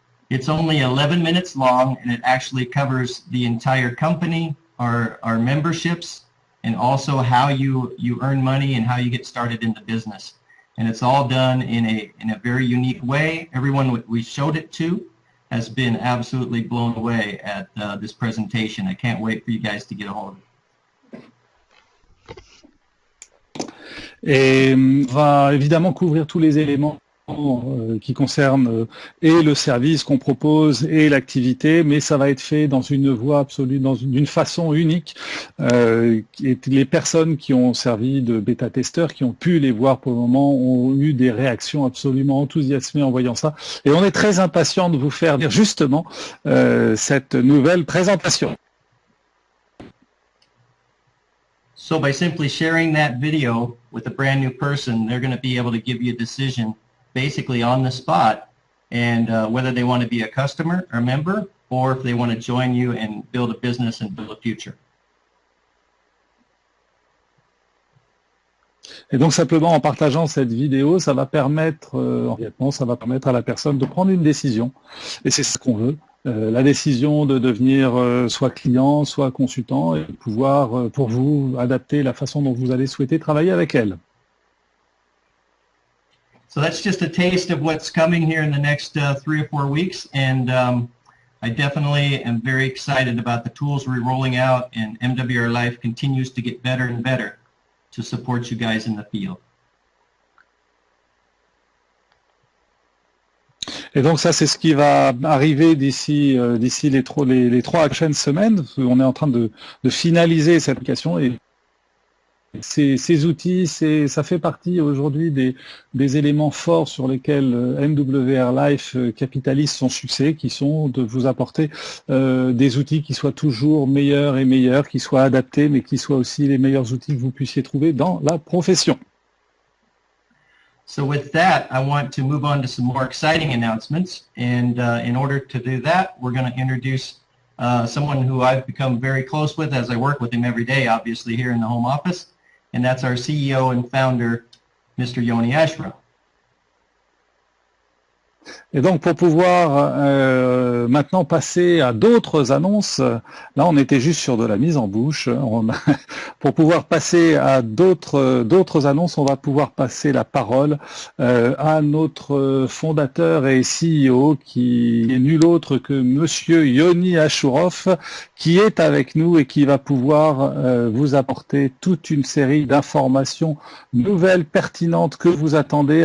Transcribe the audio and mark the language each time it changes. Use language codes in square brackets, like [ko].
[en] It's only 11 minutes long, and it actually covers the entire company, our memberships, and also how you earn money and how you get started in the business. And it's all done in a very unique way. Everyone we showed it to has been absolutely blown away at this presentation. I can't wait for you guys to get a hold of it. [fr] Et on va évidemment couvrir tous les éléments qui concerne et le service qu'on propose et l'activité, mais ça va être fait dans une voie absolue, d'une façon unique. Et les personnes qui ont servi de bêta-testeurs, qui ont pu les voir pour le moment, ont eu des réactions absolument enthousiasmées en voyant ça. Et on est très impatient de vous faire dire justement cette nouvelle présentation. [en] So by simply sharing that video with a brand new person, they're going to be able to give you a decision basically on the spot, and whether they want to be a customer or a member, or if they want to join you and build a business and build a future. [fr] Et donc simplement en partageant cette vidéo, ça va permettre, ça va permettre à la personne de prendre une décision, et c'est ce qu'on veut, la décision de devenir soit client, soit consultant, et pouvoir pour vous adapter la façon dont vous allez souhaiter travailler avec elle. [en] So that's just a taste of what's coming here in the next 3 or 4 weeks, and I definitely am very excited about the tools we're rolling out, and MWR Life continues to get better and better to support you guys in the field. [fr] Et donc ça, c'est ce qui va arriver d'ici les 3 prochaines semaines. On est en train de finaliser cette application et ces outils, ça fait partie aujourd'hui des éléments forts sur lesquels MWR Life capitalise son succès, qui sont de vous apporter des outils qui soient toujours meilleurs et meilleurs, qui soient adaptés, mais qui soient aussi les meilleurs outils que vous puissiez trouver dans la profession. [en] So with that, I want to move on to some more exciting announcements, and in order to do that, we're going to introduce someone who I've become very close with as I work with him every day, obviously here in the home office. And that's our CEO and founder, Mr. Yoni Ashra. [fr] Et donc pour pouvoir maintenant passer à d'autres annonces, là on était juste sur de la mise en bouche, pour pouvoir passer à d'autres annonces, on va pouvoir passer la parole à notre fondateur et CEO qui est nul autre que Monsieur Yoni Ashurov, qui est avec nous et qui va pouvoir vous apporter toute une série d'informations nouvelles, pertinentes que vous attendez.